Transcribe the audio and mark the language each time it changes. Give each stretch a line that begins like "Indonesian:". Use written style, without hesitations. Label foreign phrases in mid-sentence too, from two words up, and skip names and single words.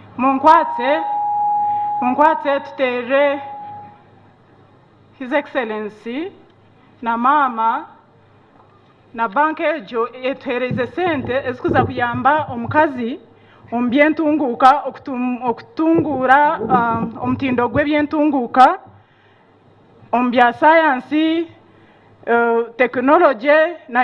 Nyankole: munkwatse tutere
English: His Excellency
Nyankole: na mama na banki ejo etuhereze sente ezikuza kuyamba omukazi omu byentunguuka okutungura omutindo gw'ebyentunguuka omu bya sayansi technology na